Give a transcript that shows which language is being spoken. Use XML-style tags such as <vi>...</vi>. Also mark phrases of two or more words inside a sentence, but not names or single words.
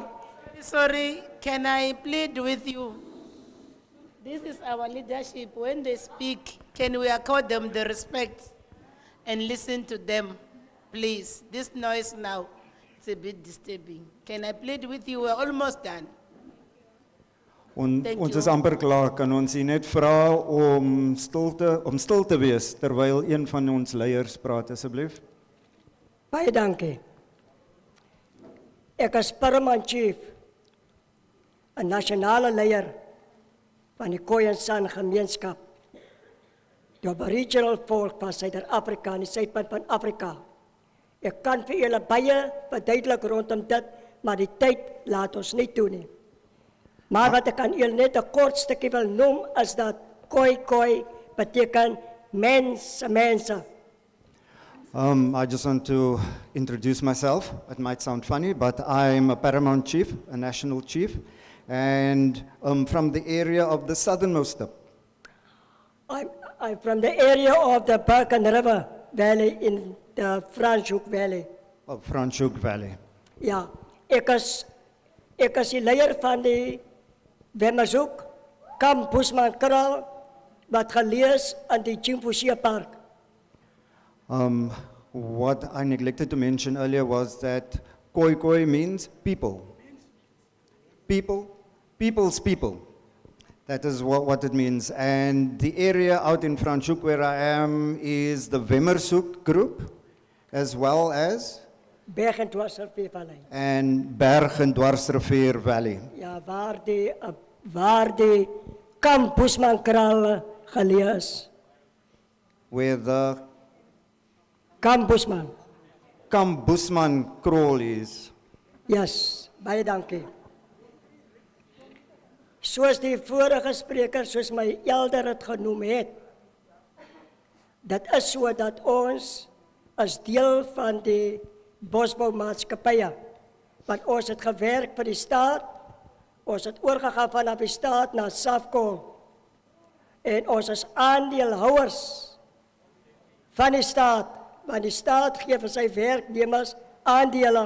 <en>Sorry, can I plead with you? This is our leadership. When they speak, can we accord them the respect and listen to them, please? This noise now, it's a bit disturbing. Can I plead with you? We're almost done. Thank</en> <af>Ons</af> <en>you.</en> <af>is amper klaar, kan ons u net vra om stil te wees terwyl een van ons leiers praat asseblief? baie dankie. Ek is</af> <en>paramount chief,</en> <af>'n nasionale leier van die Khoi en San gemeenskap, die aboriginal volk van Suid-Afrika, in die suidpunt van Afrika. Ek kan vir julle baie verduidelik rondom dit, maar die tyd laat ons nie toe nie. Maar wat ek aan julle net 'n kort stukkie wil noem, is dat koi beteken mense.</af> <en>I just want to introduce myself. It might sound funny, but I'm a paramount chief, a national chief, and from the area of the southernmost tip. I'm from the area of the Berken River Valley in the Franschhoek Valley. Of Franschhoek Valley. Ja, ek is die leier van die Wemmerzoek, Kamp Boesman Kraal, wat gelees aan die Chimfusia Park. What I neglected to mention earlier was that koi means people. People's people. That is what it means. And the area out in Franschhoek where I am is the Wemmerzoek group, as well as Berg en Dwarsrivier Valley. and Berg en Dwarsrivier Valley,</en> <af>Ja, waar die Kamp Boesman Kraal gelees.</af> <en>where the</en> <af>Kamp Boesman.</af> <en>Busman Crawl is.</en> <af>Yes, baie dankie. Soos die vorige spreker, soos my elder het genoem het, dit is so dat ons as deel van die bosboumaatskappye, want ons het gewerk vir die staat, ons het oorgegaan vanaf die staat na Safcol, en ons is aandeelhouers van die staat, want die staat gee vir sy werknemers aandele.</af>